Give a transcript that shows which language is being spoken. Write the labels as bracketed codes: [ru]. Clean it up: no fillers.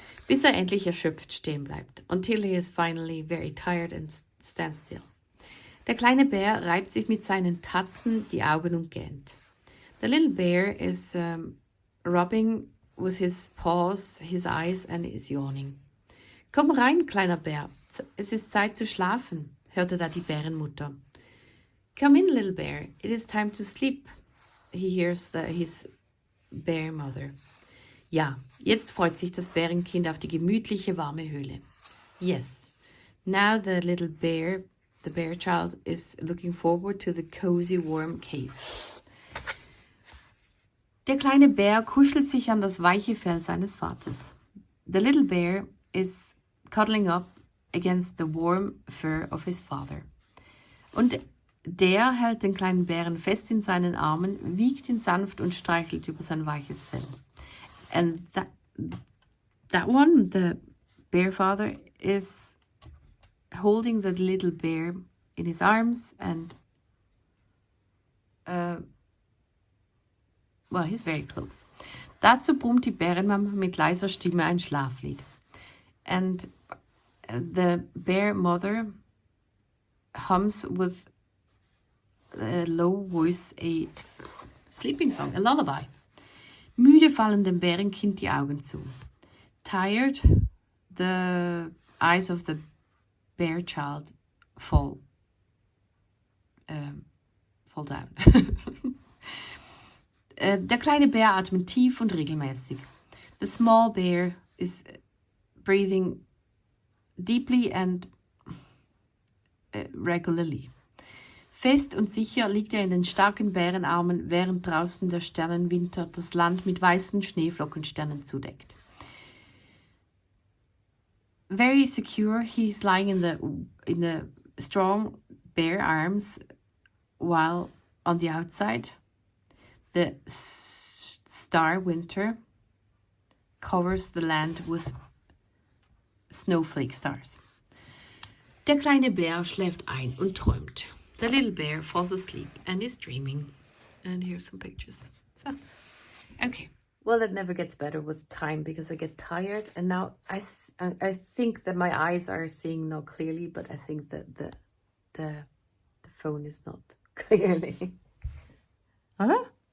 [de] Bis er endlich erschöpft stehen bleibt. [en] Until he is finally very tired and stands still. [de] Der kleine Bär reibt sich mit seinen Tatzen die Augen und gähnt. [en] The little bear is rubbing with his paws his eyes and is yawning. [de] Komm rein, kleiner Bär. Es ist Zeit zu schlafen, hörte da die Bärenmutter. [en] Come in, little bear. It is time to sleep, he hears his bear mother. [de] Ja, jetzt freut sich das Bärenkind auf die gemütliche, warme Höhle. [en] Yes, now the little bear, the bear child, is looking forward to the cozy, warm cave. [de] Der kleine Bär kuschelt sich an das weiche Fell seines Vaters. [en] The little bear is cuddling up against the warm fur of his father. [de] Und der hält den kleinen Bären fest in seinen Armen, wiegt ihn sanft und streichelt über sein weiches Fell. [en] And that one, the bear father, is holding the little bear in his arms and well, he's very close. [de] Dazu brummt die Bärenmama mit leiser Stimme ein Schlaflied. [en] And the bear mother hums with a low voice a sleeping song, a lullaby. [de] Müde fallen dem Bärenkind die Augen zu. [en] Tired, the eyes of the bear child fall down. [de] Der kleine Bär atmet tief und regelmäßig. [en] The small bear is breathing deeply and regularly. [de] Fest und sicher liegt er in den starken Bärenarmen, während draußen der Sternenwinter das Land mit weißen Schneeflockensternen zudeckt. [en] Very secure, he is lying in the strong bear arms, while on the outside, the star winter covers the land with snowflake stars. [de] Der kleine Bär schläft ein und träumt. [en] The little bear falls asleep and is dreaming. And here's some pictures. So, okay. Well, it never gets better with time because I get tired. And now I think that my eyes are seeing now clearly, but I think that the phone is not clearly. Huh?